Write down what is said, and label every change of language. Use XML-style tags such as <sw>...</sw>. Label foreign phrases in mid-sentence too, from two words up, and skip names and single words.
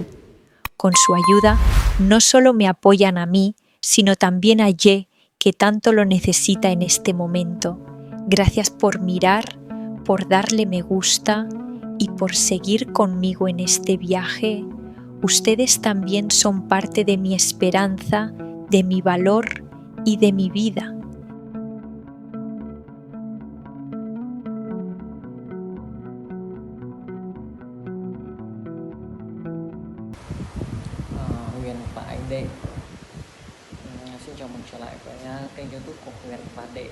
<es>Con su ayuda, no solo me apoyan a mí, sino también a Ye, que tanto lo necesita en este momento. Gracias por mirar, por darle me gusta y por seguir conmigo en este viaje. Ustedes también son parte de mi esperanza, de mi valor y de mi vida.</es> <vi>Huyền và anh Đệ. Xin chào mừng trở lại với kênh YouTube của Huyền và Đệ.</vi>